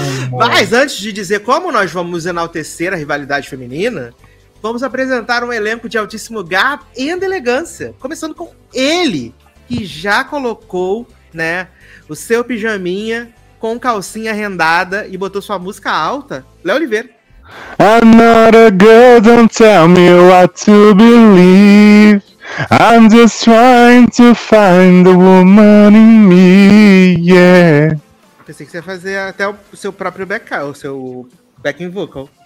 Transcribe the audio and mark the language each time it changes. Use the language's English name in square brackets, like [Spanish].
[Portuguese] Mas antes de dizer como nós vamos enaltecer a rivalidade feminina, vamos apresentar um elenco de altíssimo garbo e elegância, começando com ele, que já colocou, né, o seu pijaminha com calcinha rendada e botou sua música alta, Léo Oliveira. [English] I'm not a girl, don't tell me what to believe. I'm just trying to find the woman in me, yeah. [Portuguese] Pensei que você ia fazer até o seu próprio backup, o seu backing vocal.